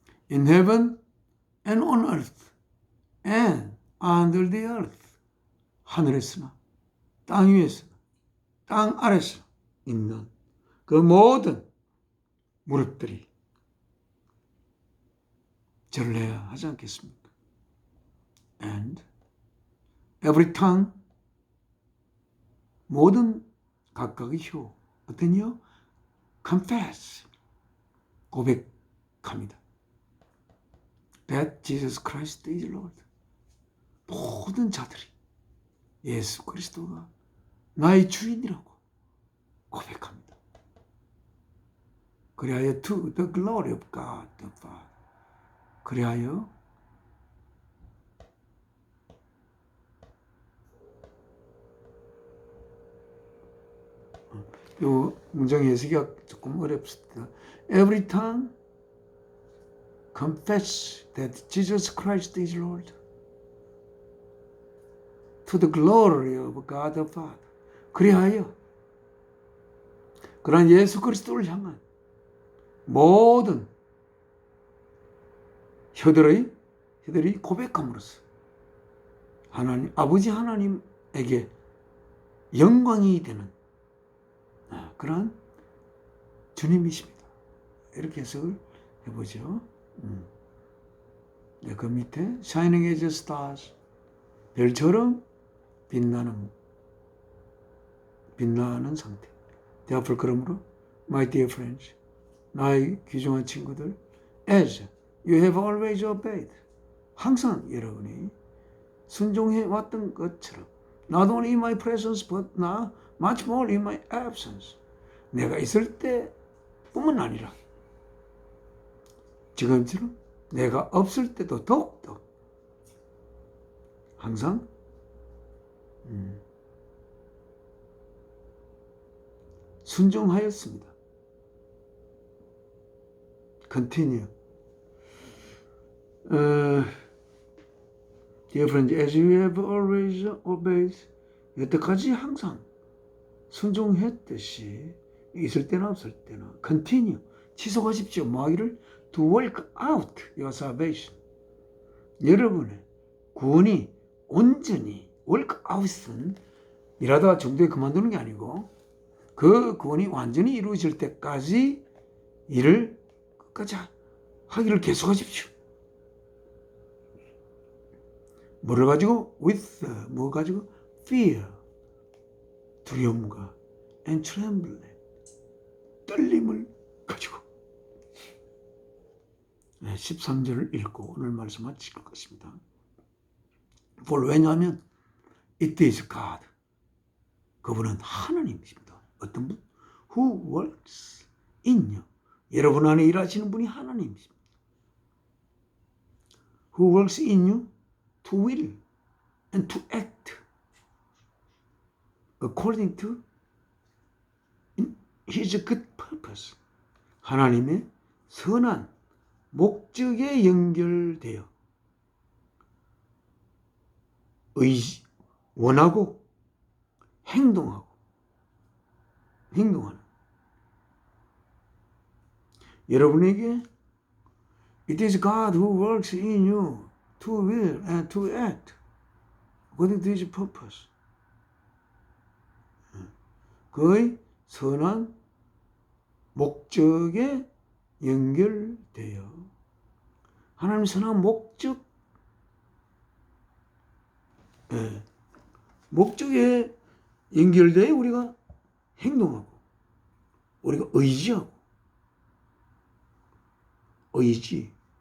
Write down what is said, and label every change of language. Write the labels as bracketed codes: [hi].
[en] In heaven and on earth and under the earth, [ko] 하늘에서나 땅 위에서나 땅 아래서 있는 그 모든 무릎들이 절을 해야 하지 않겠습니까? [en] And every tongue, [ko] 모든 각각의 혀, 어떤 혀? [en] Confess, [ko] 고백합니다. [en] That Jesus Christ is Lord. [ko] 모든 자들이 예수 그리스도가 나의 주인이라고 고백합니다. 그리하여 [en] to the glory of God the Father, 그리하여 [ko] 요 문장 해석이 조금 어렵습니다. [en] Every tongue confess that Jesus Christ is Lord to the glory of God the Father. [ko] 그리하여 그러한 예수 그리스도를 향한 모든 혀들이 고백함으로써 하나님, 아버지 하나님에게 영광이 되는 그러한 주님이십니다. 이렇게 해석을 해보죠. 그 밑에 [en] Shining as stars, [ko] 별처럼 빛나는 상태. [en] Therefore, [ko] 그러므로 [en] My dear friends, [ko] 나의 귀중한 친구들, [en] as you have always obeyed, [ko] 항상 여러분이 순종해 왔던 것처럼 [en] not only in my presence but now much more in my absence, [ko] 내가 있을 때뿐만 아니라 지금처럼 내가 없을 때도 더욱더 항상 순종하였습니다. [en] Continue. Dear friends, as you have always obeyed, [ko] 여태까지 항상 순종했듯이 있을 때나 없을 때나 [en] continue, [ko] 지속하십시오. 뭐하기를 [en] to work out your salvation. [ko] 여러분의 구원이 온전히 work out은 일하다가 중도에 그만두는 게 아니고 그 구원이 완전히 이루어질 때까지 일을 끝까지 하기를 계속하십시오. 뭐를 가지고? [en] with, [ko] 뭐 가지고? [en] fear, [ko] 두려움과 [en] and trembling, [ko] 떨림을 가지고. 13절을 읽고 오늘 말씀 마칠 것 같습니다. 왜냐하면 [en] it is God, [ko] 그분은 하나님이십니다. 어떤 분? [en] Who works in you, [ko] 여러분 안에 일하시는 분이 하나님이십니다. [en] Who works in you to will and to act according to His good purpose. [ko] 하나님의 선한 목적에 연결되어 원하고 행동하는 여러분에게 [en] It is God who works in you to will and to act according to His purpose. [ko] 그의 선한 목적에 연결되어 하나님 선한 목적에 연결되어 우리가 행동하고 우리가 의지